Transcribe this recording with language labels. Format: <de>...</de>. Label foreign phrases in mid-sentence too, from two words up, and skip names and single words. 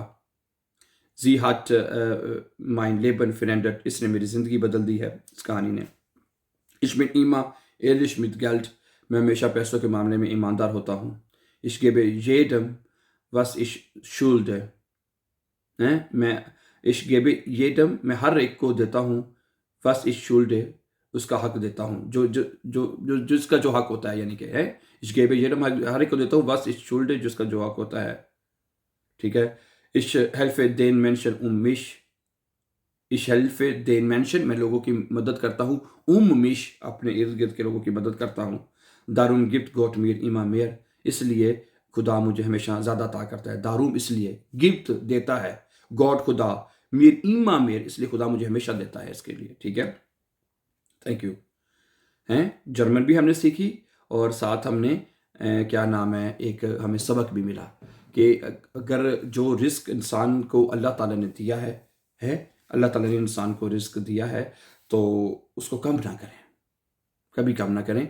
<de>sie hat mein Leben verändert,</de> <ur>اس نے میری زندگی بدل دی ہے اس کہانی نے.</ur> <de>ich bin immer ehrlich mit Geld,</de> <ur>میں ہمیشہ پیسوں کے معاملے میں ایماندار ہوتا ہوں.</ur> <de>ich gebe jedem was ich schulde,</de> <ur>میں ہر ایک کو دیتا ہوں</ur> <de>was ich schulde,</de> <ur>اس کا حق دیتا ہوں، جو جس کا جو حق ہوتا ہے، یعنی کہ ہے</ur> <de>ich gebe jedem,</de> <ur>ہر ایک کو دیتا ہوں</ur> <de>was ich schulde,</de> <ur>جس کا جو حق ہوتا ہے، ٹھیک ہے.</ur> <de>ich helfe den Menschen mich, ich helfe den Menschen,</de> <ur>میں لوگوں کی مدد کرتا ہوں, mich, اپنے ارد گرد کے لوگوں کی مدد کرتا ہوں.</ur> <de>darum gibt Gott mir immer mehr,</de> <ur>اس لیے خدا مجھے ہمیشہ زیادہ عطا کرتا ہے. darum اس لیے، gibt دیتا ہے، گاڈ خدا,</ur> <de>mir immer mehr</de> <ur>اس لیے خدا مجھے ہمیشہ دیتا ہے اس کے لیے، ٹھیک ہے.</ur> <en>Thank you.</en> <ur>جرمن بھی ہم نے سیکھی، اور ساتھ ہم نے کیا نام ہے، ایک ہمیں سبق بھی ملا کہ اگر جو رزق انسان کو اللہ تعالیٰ نے دیا ہے، اللہ تعالیٰ نے انسان کو رزق دیا ہے، تو اس کو کم نہ کریں، کبھی کم نہ کریں, कभी कम ना करें।</ur>